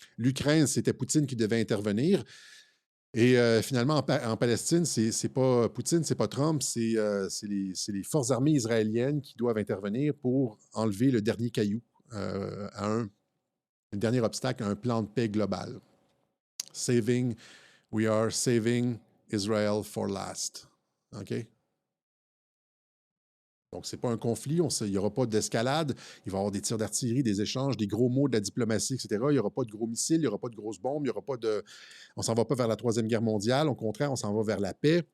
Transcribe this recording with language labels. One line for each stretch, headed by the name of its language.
French: L'Ukraine, c'était Poutine qui devait intervenir. Et finalement, en Palestine, c'est pas Poutine, c'est pas Trump, c'est les forces armées israéliennes qui doivent intervenir pour enlever le dernier caillou, le dernier obstacle à un plan de paix global.
English: We are saving Israel for last. OK?
French: Donc, ce n'est pas un conflit, il n'y aura pas d'escalade, il va y avoir des tirs d'artillerie, des échanges, des gros mots de la diplomatie, etc. Il n'y aura pas de gros missiles, il n'y aura pas de grosses bombes, il n'y aura pas de... On ne s'en va pas vers la Troisième Guerre mondiale, au contraire, on s'en va vers la paix.